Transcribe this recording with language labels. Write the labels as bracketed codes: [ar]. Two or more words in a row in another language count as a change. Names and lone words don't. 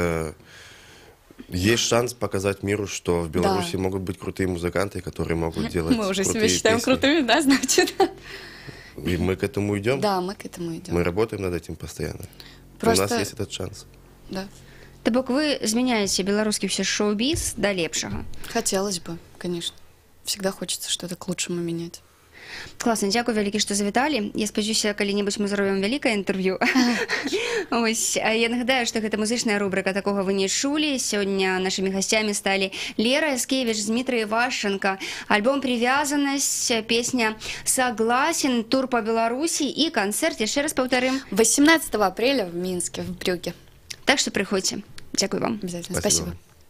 [ru] Есть шанс показать миру, что в Беларуси Да. могут быть крутые музыканты, которые могут делать Мы уже себя крутые считаем песни. крутыми, да, значит? И мы к этому идем. Да, мы к этому идем. Мы работаем над этим постоянно. Просто- У нас есть этот шанс. Да. [be] То бок вы змяняеце беларускі ўсё шоу-біз да лепшага. [ru] Хотелось бы, конечно. Всегда хочется что-то к лучшему менять. [be] Класна, дзякуй вялікі, што завіталі. Я спадзяюся, калі-небудзь мы зробім вялікае інтэрв'ю. Ось, я нагадаю, што гэта музычная рубрика «Такога вы не чулі». Сёння нашымі гасцямі сталі Лера Яскевіч, Дмітрий Івашченко, альбом «Привязанность», песня «Согласен», тур по Беларусі і канцэрт, яшчэ раз паўтарым. [ru] 18 апреля в Минске, в Брюгге. [be] Так што прыходзьце. Дзякуй вам. [ru] Обязательно. Спасибо. Спасибо.